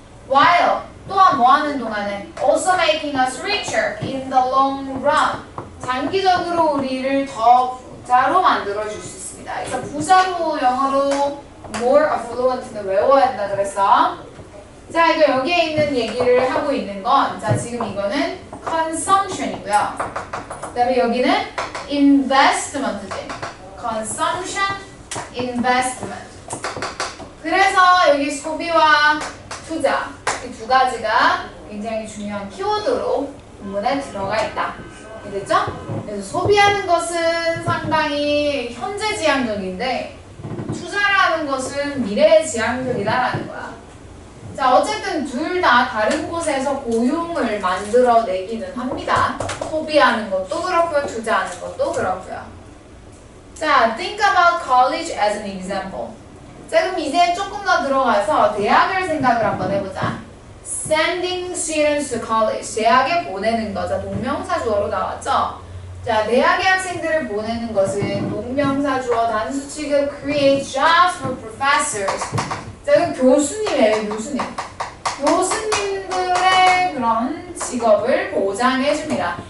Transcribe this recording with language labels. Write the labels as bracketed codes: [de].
[en] While [ko] 또한 뭐하는 동안에 [en] also making us richer in the long run [ko] 장기적으로 우리를 더 부자로 만들어줄 수 있습니다. 그래서 부자로 영어로 [en] more affluent [ko] 는 외워야 한다 그랬어. 자, 이거 여기에 있는 얘기를 하고 있는 건 자, 지금 이거는 consumption이고요. 그 다음에 여기는 investment지. [en] consumption, investment. [ko] 그래서 여기 소비와 투자 이 두 가지가 굉장히 중요한 키워드로 본문에 들어가 있다. 됐죠? 그래서 소비하는 것은 상당히 현재 지향적인데 투자라는 것은 미래 지향적이다라는 거야. 자, 어쨌든 둘 다 다른 곳에서 고용을 만들어내기는 합니다. 소비하는 것도 그렇고요, 투자하는 것도 그렇고요. [en] 자, think about college as an example. [ko] 자, 그럼 이제 조금 더 들어가서 대학을 생각을 한번 해보자. [en] Sending students to college. [ko] 대학에 보내는 거. 자, 동명사 주어로 나왔죠? 자, 대학의 학생들을 보내는 것은 동명사 주어 단수 취급 [en] create jobs for professors. [ko] 자, 그럼 교수님이에요, 교수님. 교수님들의 그런 직업을 보장해줍니다.